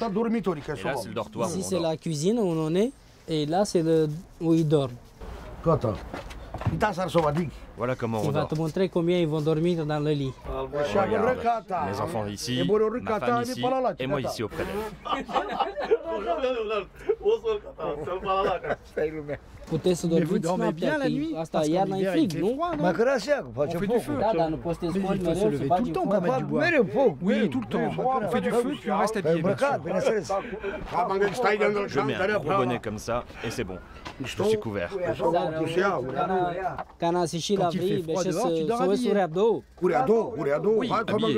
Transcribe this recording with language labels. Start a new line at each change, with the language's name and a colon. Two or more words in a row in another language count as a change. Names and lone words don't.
French: Et là, c'est le dortoir où Ici, on c'est dort. la cuisine où on est. Et là, c'est où ils dorment. Voilà comment Il on va dort. te montrer combien ils vont dormir dans le lit. Regarde, mes enfants ici, ma femme ici, et moi ici auprès d'elle.
Romanian: Puteți să
French: Mais vous
Romanian: dormiți
French: dormez bien la nuit? Parce qu'en hiver, il fait froid, non? On fait du feu.
Romanian: Da, dar nu poți să te
French: Mais
Romanian: scoli
French: il faut se
Romanian: mereu,
French: lever
Romanian: să
French: tout le
Romanian: faci
French: temps pour mettre du bois. Oui, tout le temps. On fait du feu, puis on reste habillé, bien sûr. Je mets un gros bonnet comme ça, et c'est bon. Je suis couvert. Quand il Quand il fait froid dehors, tu dors habillé. Oui, habillé.